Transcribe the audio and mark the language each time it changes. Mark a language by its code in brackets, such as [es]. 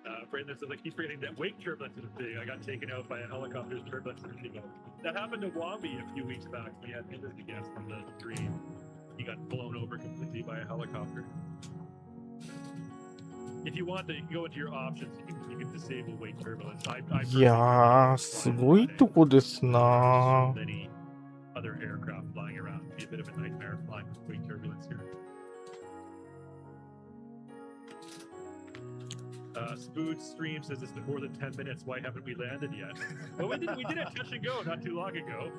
[en] Brandon says, I keep forgetting that wake turbulence is big. I got taken out by a helicopter's turbulence a minute ago. That happened to Wambi a few weeks back. We had him as a guest on the stream. He got blown over completely by a helicopter. If you want to go into your options, you can disable wake turbulence. [ja] いやー、すごいとこですな。 [en] Many other aircraft flying around. It'd be a bit of a nightmare flying with wake turbulence here. Spood stream says it's been more than 10 minutes. Why haven't we landed yet? Well, we did a touch and go not too long ago.